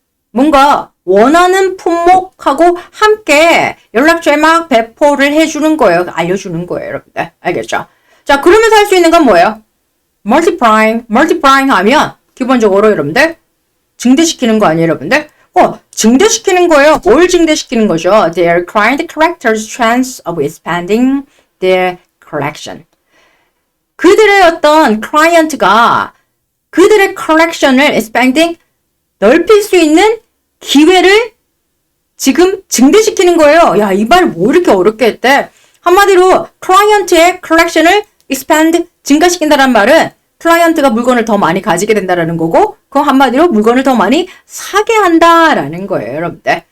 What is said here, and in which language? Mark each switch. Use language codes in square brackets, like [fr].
[ko] 뭔가 원하는 품목하고 함께 연락처에 막 배포를 해주는 거예요. 알려주는 거예요. 여러분들. 알겠죠? 자, 그러면서 할 수 있는 건 뭐예요? multiplying 하면 기본적으로 여러분들 증대시키는 거 아니에요, 여러분들? 증대시키는 거예요. 뭘 증대시키는 거죠? [en] Their client characters' chance of expanding their collection. [ko] 그들의 어떤 클라이언트가 그들의 컬렉션을 expanding, 넓힐 수 있는 기회를 지금 증대시키는 거예요. 야, 이 말 뭐 이렇게 어렵게 했대? 한마디로 클라이언트의 컬렉션을 expand, 증가시킨다는 말은 클라이언트가 물건을 더 많이 가지게 된다는 거고, 그 한마디로 물건을 더 많이 사게 한다라는 거예요, 여러분들.